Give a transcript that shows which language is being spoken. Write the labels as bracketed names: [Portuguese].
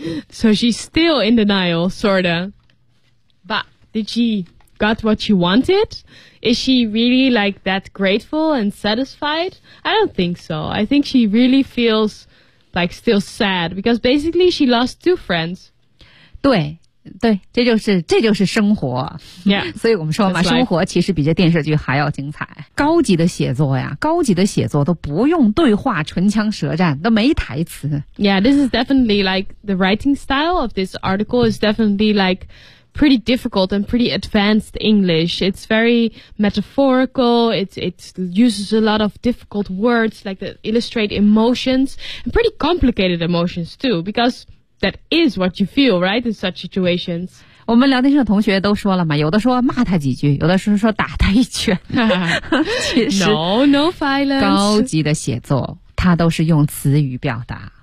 [English] So she's still in denial, sort of. But did she got what she wanted? Is she really like that grateful and satisfied? I don't think so. I think she really feels like still sad because basically she lost two friends. [Chinese] 对对这就是生活。 [English] Yeah. [Chinese] 所以我们说嘛生活其实比这电视剧还要精彩。高级的写作呀高级的写作都不用对话唇枪舌战都没台词。 [English] Yeah, this is definitely like the writing style of this article is definitely likepretty difficult and pretty advanced English. It's very metaphorical. It uses a lot of difficult words like that illustrate emotions and pretty complicated emotions too because that is what you feel, right, in such situations. [Chinese] 我们聊天室的同学都说了嘛有的说骂他几句有的是说打他一拳。 [English] No, no violence. [Chinese] 高级的写作他都是用词语表达。